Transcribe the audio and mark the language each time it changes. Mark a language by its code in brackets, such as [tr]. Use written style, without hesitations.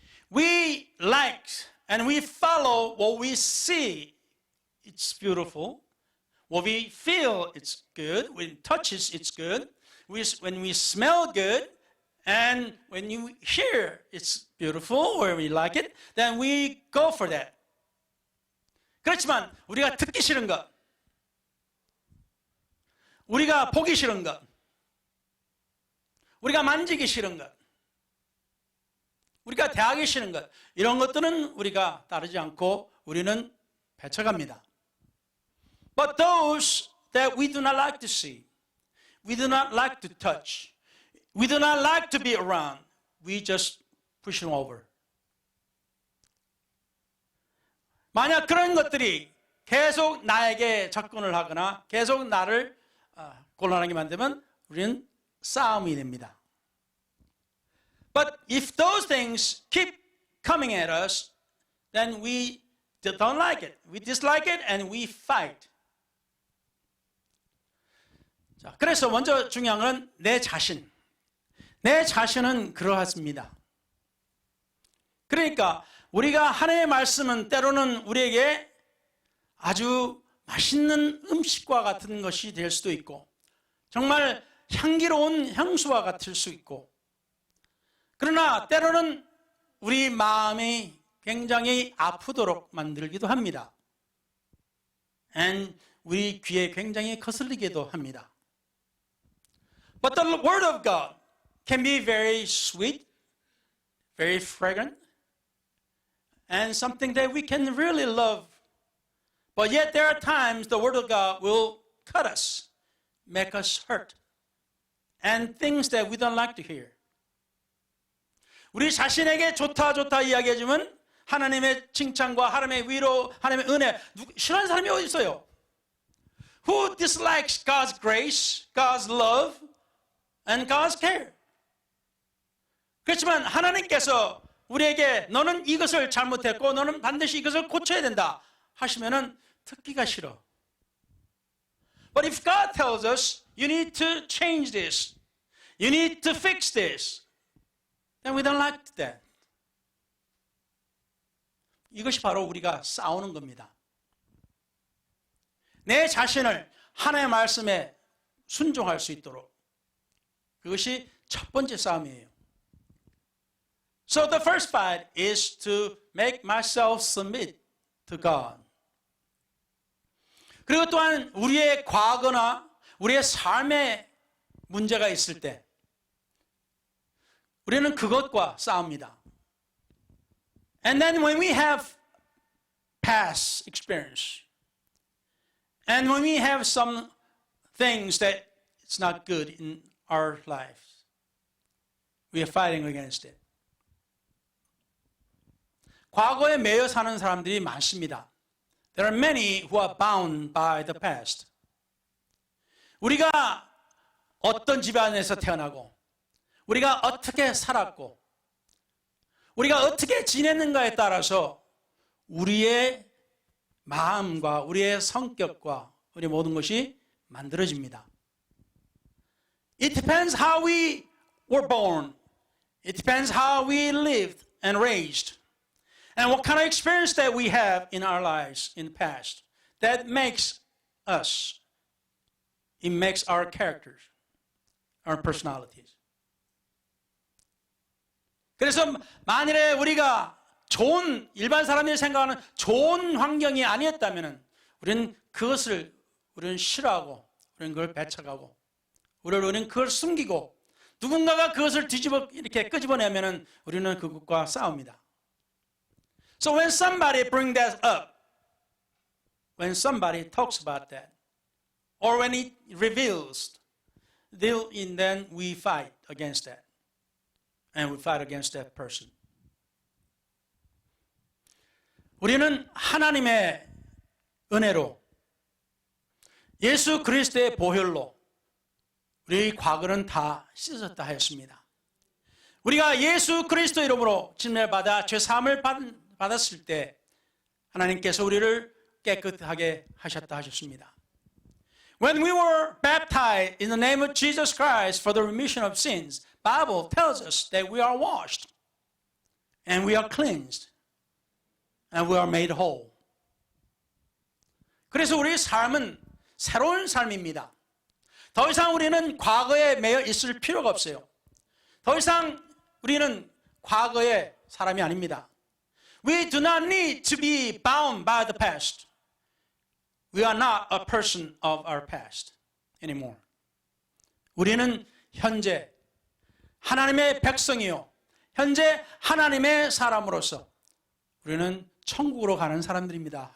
[en] We like and we follow what we see. It's beautiful. What we feel, it's good. When it touches, it's good. When we smell good, and when you hear it's beautiful or we like it, then we go for that. [ko] 그렇지만 우리가 듣기 싫은 것, 우리가 보기 싫은 것, 우리가 만지기 싫은 것, 우리가 대하기 싫은 것, 이런 것들은 우리가 따르지 않고 우리는 배척합니다. [en] But those that we do not like to see, we do not like to touch, we do not like to be around, we just push them over. [ko] 만약 그런 것들이 계속 나에게 접근을 하거나 계속 나를 곤란하게 만들면 우리는 싸움이 됩니다. [en] But if those things keep coming at us, then we don't like it. We dislike it and we fight. [ko] 자, 그래서 먼저 중요한 건 내 자신. 내 자신은 그러하십니다. 그러니까 우리가 하나님의 말씀은 때로는 우리에게 아주 맛있는 음식과 같은 것이 될 수도 있고 정말 향기로운 향수와 같을 수 있고 그러나 때로는 우리 마음이 굉장히 아프도록 만들기도 합니다. [en] And [ko] 우리 귀에 굉장히 거슬리기도 합니다. [en] But the Word of God can be very sweet, very fragrant, and something that we can really love. But yet there are times the Word of God will cut us, make us hurt, and things that we don't like to hear. [ko] 우리 자신에게 좋다 이야기해주면 하나님의 칭찬과 하나님의 위로, 하나님의 은혜, 싫어하는 사람이 어디 있어요? [en] Who dislikes God's grace, God's love, and God's care? [ko] 그렇지만 하나님께서 우리에게 너는 이것을 잘못했고 너는 반드시 이것을 고쳐야 된다 하시면은 듣기가 싫어. [en] But if God tells us you need to change this, you need to fix this, then we don't like that. [ko] 이것이 바로 우리가 싸우는 겁니다. 내 자신을 하나님의 말씀에 순종할 수 있도록 그것이 첫 번째 싸움이에요. [en] So the first fight is to make myself submit to God. [ko] 그리고 또한 우리의 과거나 우리의 삶에 문제가 있을 때 우리는 그것과 싸웁니다. [en] And then when we have past experience, and when we have some things that it's not good in our lives, we are fighting against it. [ko] 과거에 매여 사는 사람들이 많습니다. [en] There are many who are bound by the past. [ko] 우리가 어떤 집안에서 태어나고 우리가 어떻게 살았고 우리가 어떻게 지냈는가에 따라서 우리의 마음과 우리의 성격과 우리의 모든 것이 만들어집니다. [en] It depends how we were born. It depends how we lived and raised. And what kind of experience that we have in our lives in the past that makes us, it makes our characters, our personalities. [ko] 그래서 만일에 우리가 좋은 일반 사람들이 생각하는 좋은 환경이 아니었다면 우리는 우리는 싫어하고 우리는 그걸 배척하고 우리는 그걸 숨기고 누군가가 그것을 이렇게 끄집어내면 우리는 그것과 싸웁니다. [en] So when somebody brings that up, when somebody talks about that, or when it reveals, then we fight against that. And we fight against that person. [ko] 우리는 하나님의 은혜로 예수 그리스도의 보혈로 우리 과거는 다 씻었다 하였습니다. 우리가 예수 그리스도 이름으로 진멸 받아 죄 사함을 받았을 때 하나님께서 우리를 깨끗하게 하셨다 하셨습니다. [en] When we were baptized in the name of Jesus Christ for the remission of sins, Bible tells us that we are washed and we are cleansed and we are made whole. [ko] 그래서 우리의 삶은 새로운 삶입니다. 더 이상 우리는 과거에 매여 있을 필요가 없어요. 더 이상 우리는 과거의 사람이 아닙니다. [en] We do not need to be bound by the past. We are not a person of our past anymore. [ko] 우리는 현재 하나님의 백성이요. 현재 하나님의 사람으로서 우리는 천국으로 가는 사람들입니다.